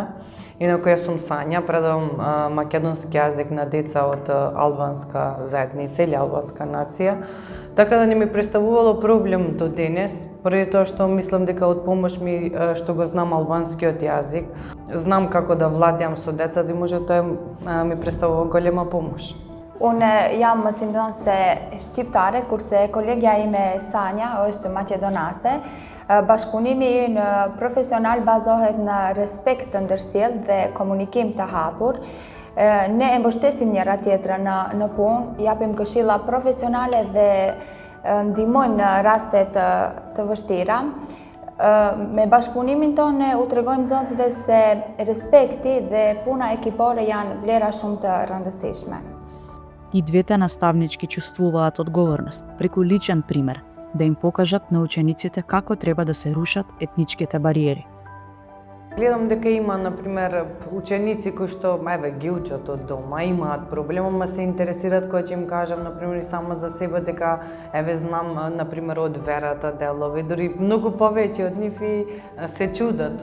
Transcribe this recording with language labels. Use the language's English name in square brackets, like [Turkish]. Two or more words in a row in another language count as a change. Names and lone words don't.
[Macedonian] Инаку јас сум Сања, предавам македонски јазик на деца од албанска заедница или албанска нација. Така да не ми представувало проблем до денес, поради тоа што мислам дека од помош ми што го знам албанскиот јазик, знам како да владеам со децата и може тоа ми представува голема помош. [Albanian] Unë jam mësimdhënëse shqiptare, kurse kolegja ime Sanja është maqedonase. Bashkëpunimi në profesional bazohet në respekt të ndërsjellë dhe komunikim të hapur. Ne e mbështesim njëra tjetrën në punë, japim këshilla profesionale dhe ndihmojmë në raste të vështira. Me bashkëpunimin tonë ne u tregojmë nxënësve se respekti dhe puna ekipore janë vlera shumë të rëndësishme. [Macedonian] И двете наставнички чувствуваат одговорност, преку личен пример, да им покажат на учениците како треба да се рушат етничките бариери. Гледам дека има, например, ученици кои што ги учат од дома, имаат проблем, ама се интересираат кога ќе им кажам, например, и само за себе дека знам, например, од верата делови, дури многу повеќе од нив и се чудат.